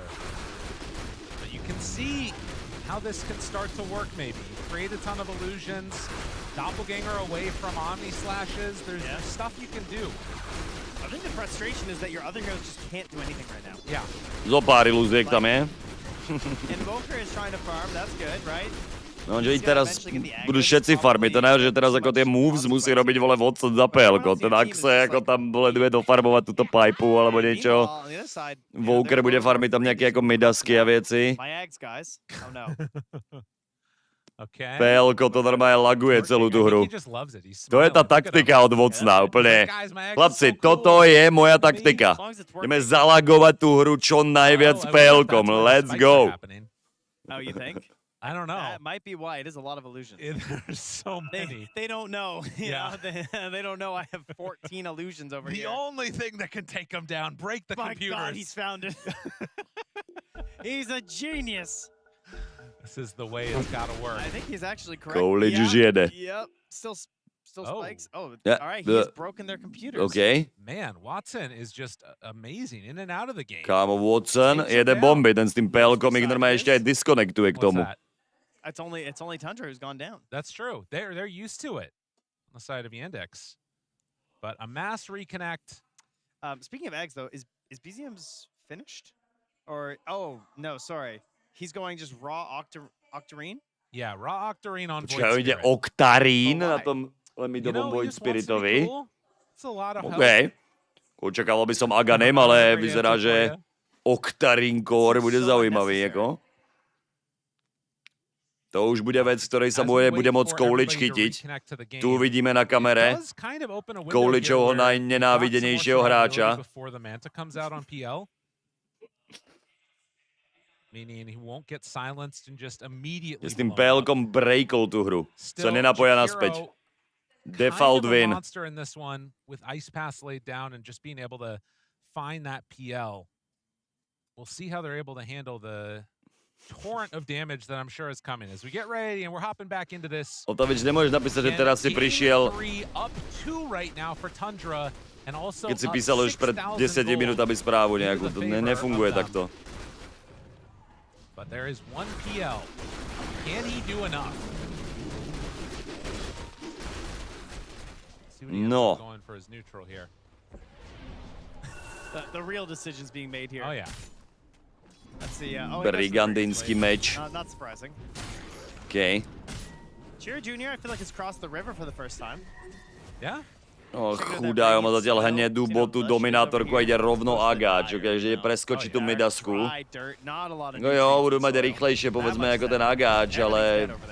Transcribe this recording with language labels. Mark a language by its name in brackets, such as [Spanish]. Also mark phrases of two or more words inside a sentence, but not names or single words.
[English] But you can see how this can start to work maybe. Create a ton of illusions, doppelganger away from Omni Slashes, there's stuff you can do. I think the frustration is that your other heroes just can't do anything right now. Yeah. [Slovak] Zo pár ilúziek tam je. [English] Invoker is trying to farm, that's good, right? [Slovak] No, že i teraz budú všetci farmiť, to najhoršie, že teraz ako tie moves musí robiť, vole, Watson za PL-ko. Ten Axe ako tam, vole, duje dofarmovať túto pipu alebo niečo. Voker bude farmiť tam nejaké ako midasky a veci. PL-ko to normálne laguje celú tú hru. To je tá taktika od Watsona, úplne. Chlapci, toto je moja taktika. Ideme zalagovať tú hru čo najviac PL-kom. [English] Let's go. Oh, you think? I don't know. That might be why. It is a lot of illusions. There's so many. They don't know. Yeah. They don't know I have 14 illusions over here. The only thing that can take them down, break the computers. My God, he's found it. He's a genius. This is the way it's got to work. I think he's actually correct. [Slovak] Coolidge už jede. [English] Yep. Still spikes. Oh, all right. He's broken their computers. Okay. Man, Watson is just amazing in and out of the game. [Slovak] Kámo, Watson jede bomby, ten s tým PL-kom ich normálne ešte aj disconnectuje k tomu. [English] It's only Tundra who's gone down. That's true. They're used to it on the side of Yandex. But a mass reconnect. Speaking of eggs, though, is BZM's finished? Or no, sorry. He's going just raw Octarine? Yeah, raw Octarine on Void Spirit. [Slovak] Ide Octarine na tom limidovom Void Spiritovi. [English] OK. [Slovak] Očakával by som Aganem, ale vyzerá, že Octarine Core bude zaujímavý, ako. To už bude vec, ktorej sa bude môcť Coolidge chytiť. Tu vidíme na kamere Coolidgeovho najnenávidenejšieho hráča. [English] Meaning he won't get silenced and just immediately. [Slovak] S tým PL-kom breakol tú hru. Sa nenapoja naspäť. [English] Default win. Monster in this one with Ice Pass laid down and just being able to find that PL. We'll see how they're able to handle the torrent of damage that I'm sure is coming as we get ready and we're hopping back into this. [Slovak] Otavič, nemôžeš napísať, že teraz si prišiel. [English] Up 2 right now for Tundra and also. [Slovak] Keď si písal už pred 10 minútami správu nejakú, to nefunguje takto. [English] But there is one PL. Can he do enough? No. Going for his neutral here. The real decisions being made here. Oh yeah. Let's see. [Slovak] Brigandinský meč. [English] Not surprising. Okay. Cheer Jr. I feel like has crossed the river for the first time. Yeah. [Slovak] Chudájo má zatiaľ hnedú botu dominátorku a ide rovno Agáč, takže ide preskočiť tú midasku. No jo, budú mať rýchlejšie povedzme ako ten Agáč, ale...